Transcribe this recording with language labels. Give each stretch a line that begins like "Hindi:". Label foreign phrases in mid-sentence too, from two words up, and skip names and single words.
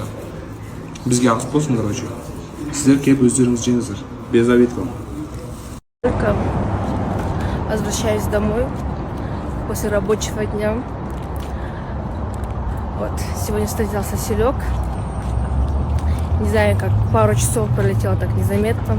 Kazakh: Бізге ақ болсын, короче. Сіздер кеп өздеріңіз жеңіздер.
Russian: Без обид вам. Только возвращаюсь домой после рабочего дня. Вот, сегодня встретился Селек. Не знаю, как пару часов пролетело так незаметно.